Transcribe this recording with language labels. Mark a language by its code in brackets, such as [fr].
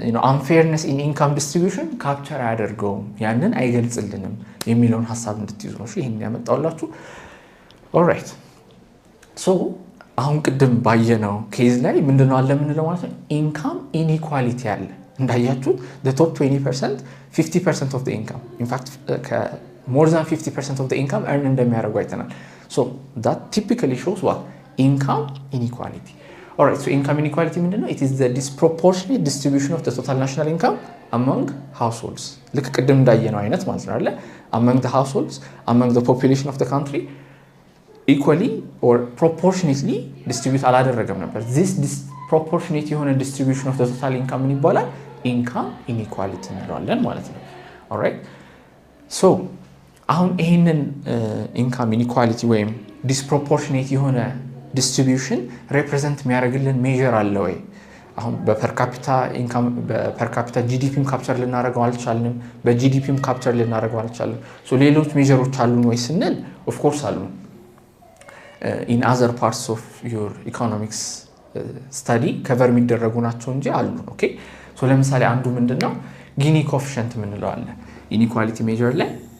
[am] unfairness in income distribution ካፕቸር አያደርገውም ያንን አይገልጽልንም የሚለውን ሐሳብ እንድትይዙ ነው ይሄን ያመጣውላችሁ። ኦልራይት ሶ አሁን ቅድም ባየነው ኬዝ ላይ ምንድነው አለ ምንለው ማለት ነው ኢንካም ኢንኢኳሊቲ አለ እንዳያችሁ the top 20% 50% of the income in fact more than 50% of the income earn እንደሚያደርጉ አይተናል። [en] so that typically shows what income inequality. Alright so income inequality ምንድነው? it is the disproportionate distribution of the total national income among households [am] ልክ ቅድም እንዳየነው አይነት ማለት ነው አይደል? [en] among the households among the population of the country equally or proportionately distribute [am] አላደረገም ነበር። [en] this disproportionate የሆነ distribution of the total income [am] ምን ይባላል? income inequality እንለዋለን ማለት ነው። alright so አሁን ይሄንን income inequality ወይም disproportionate የሆነ ዲስትሪቢዩሽን ሪፕሬዘንት የሚያደርግልን ሜዥር አለ ወይ? አሁን በፐር ካፒታ ኢንካም በፐር ካፒታ ጂዲፒም ካፕቸር ልናደርገው አልቻልንም፣ በጂዲፒም ካፕቸር ልናደርገው አልቻልንም። ሶ ሌሎች ሜዥሮች አሉን ወይ ስንል ኦፍ ኮርስ አሉን። ኢን አዘር ፓርትስ ኦፍ ዩር ኢኮኖሚክስ ስታዲ ከቨር የሚደረጉ ናቸው እንጂ አሉን። ኦኬ ሶ ለምሳሌ አንዱ ምንድነው ጊኒ ኮኤፊሽንት የምንለው አለ ኢኒኳሊቲ ሜዥር ላይ